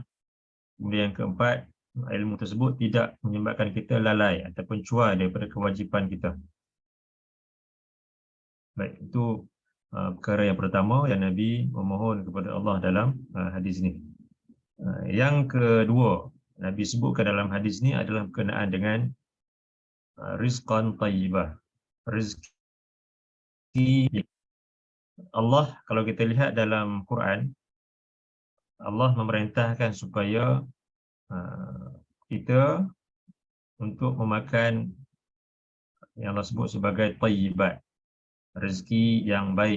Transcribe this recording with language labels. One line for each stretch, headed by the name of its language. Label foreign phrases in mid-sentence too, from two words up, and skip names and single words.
Malay: Kemudian yang keempat, ilmu tersebut tidak menyebabkan kita lalai ataupun cuai daripada kewajipan kita. Baik, itu perkara yang pertama yang Nabi memohon kepada Allah dalam hadis ini. Yang kedua, Nabi sebutkan dalam hadis ini adalah berkenaan dengan
Arabic: رزقا طيبة.
Malay: Rezeki Allah, kalau kita lihat dalam Quran, Allah memerintahkan supaya kita untuk memakan yang Allah sebut sebagai tayyibat, rezeki yang baik.